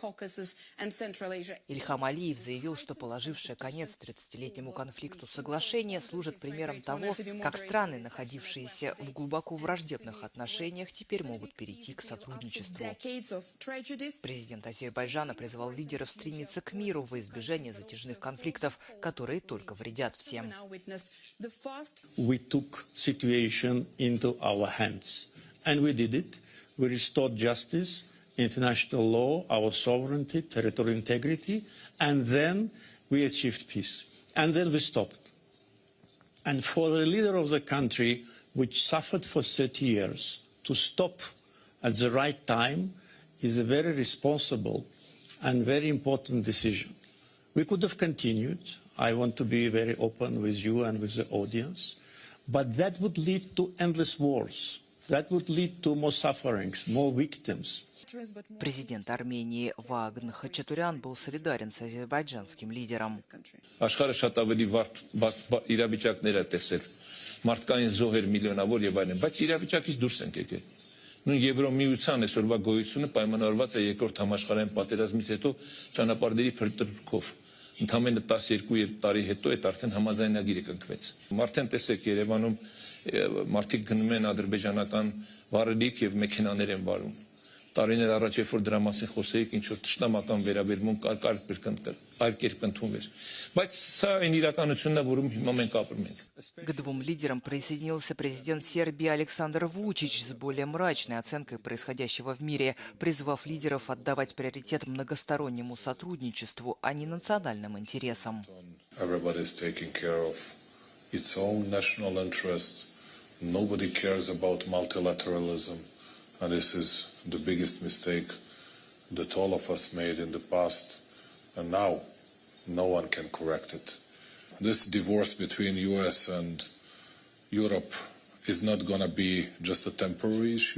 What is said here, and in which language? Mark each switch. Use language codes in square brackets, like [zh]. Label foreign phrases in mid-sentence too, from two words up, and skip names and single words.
[ru] Ильхам Алиев заявил, что положившее конец 30-летнему конфликту соглашение служит примером того, как страны, находившиеся в глубоко враждебных отношениях, теперь могут перейти к сотрудничеству. Президент Азербайджана призвал лидеров стремиться к миру во избежание затяжных конфликтов, которые только вредят всем. [en] We took situation into our hands, and we did it. We restored justice, international law, our sovereignty, territorial integrity, and then we achieved peace. And then we stopped. And for the leader of the country, which suffered for 30 years, to stop at the right time is a very responsible and very important decision. We could have continued. I want to be very open with you and with the audience. But that would lead to endless wars. That would lead to more sufferings, more victims. [ru] Президент Армении Вагн Хачатурян был солидарен с азербайджанским лидером. [hy] Աշխարհը շատ ավելի վատ իրավիճակներ է տեսել, մարդկային զոհեր միլիոնավոր եւ այլն, բայց իրավիճակից դուրս ենք եկել։ Նույն Եվրոմիության այսօրվա գոյությունը պայմանավորված է երկրորդ համաշխարհային պատերազմից հետո ճանապարհների փրկրկով։ Ընդամենը 12 տարի հետո այդ արդեն համաձայնագիրը կնքվեց։ Մարդեն տեսեք Երևանում մարդիկ գնում են ադրբեջանական վարելիք եւ մեքենաներ են վարում։ տարիներ առաջ երբ որ դրա մասին խոսեիք, ինչ որ ճշտամական վերաբերմունք այլ կերպ ընդունվում էր։ Բայց սա այն իրականությունն է, որում հիմա մենք ապրում ենք։ [ru] К двум лидерам присоединился президент Сербии Александр Вучич с более мрачной оценкой происходящего в мире, призвав лидеров отдавать приоритет многостороннему сотрудничеству, а не национальным интересам. [en] Everybody is taking care of its own national interests. Nobody cares about multilateralism. And this is the biggest mistake that all of us made in the past. And now, no one can correct it. This divorce between US and Europe is not going to be just a temporary issue.